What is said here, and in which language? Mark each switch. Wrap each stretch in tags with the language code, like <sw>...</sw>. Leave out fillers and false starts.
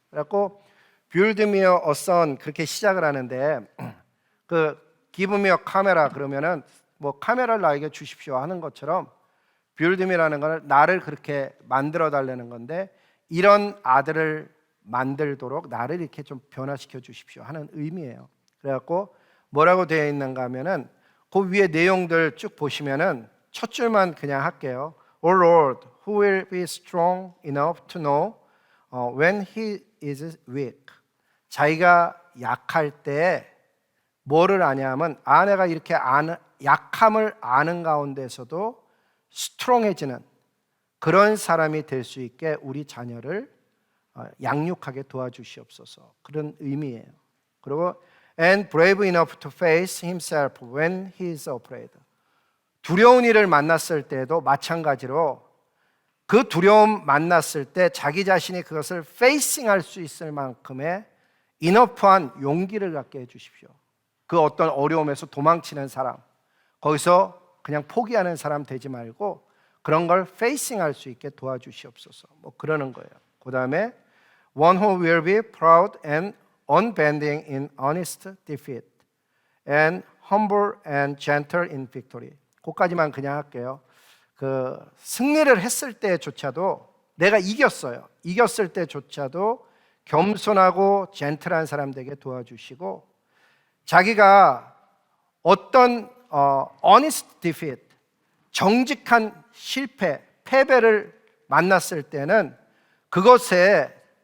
<ko>그래갖고</ko> <en>Build me a son</en> <ko>그렇게 시작을 하는데</ko> <en>Give me a camera</en> <ko>그러면은 뭐 카메라를 나에게 주십시오 하는 것처럼</ko> <en>Build me</en> <ko>라는 건 나를 그렇게 만들어 달라는 건데 이런 아들을 만들도록 나를 이렇게 좀 변화시켜 주십시오 하는 의미예요. 그래갖고 뭐라고 되어 있는가 하면은 그 위에 내용들 쭉 보시면은 첫 줄만 그냥 할게요.</ko> <en>O Lord, who will be strong enough to know when he is weak.</en> <ko>자기가 약할 때 뭐를 아냐면 아내가 이렇게 약함을 아는 가운데서도 스트롱해지는 그런 사람이 될 수 있게 우리 자녀를 양육하게 도와주시옵소서. 그런 의미예요. 그리고</ko> <en>and brave enough to face himself when he is afraid.</en> <ko>두려운 일을 만났을 때도 마찬가지로 그 두려움 만났을 때 자기 자신이 그것을 facing할 수 있을 만큼의 인어프한 용기를 갖게 해주십시오. 그 어떤 어려움에서 도망치는 사람, 거기서 그냥 포기하는 사람 되지 말고 그런 걸 facing할 수 있게 도와주시옵소서. 뭐 그러는 거예요. 그 다음에</ko> <en>one who will be proud and unbending in honest defeat and humble and gentle in victory.</en> <ko>그까지만 그냥 할게요. 승리를 했을 때조차도 내가 이겼어요. 이겼을 때조차도 겸손하고 젠틀한 사람 되게 도와주시고 자기가 어떤</ko> <en>honest defeat</en> <ko>정직한 실패, 패배를 만났을 때는 그것에</ko>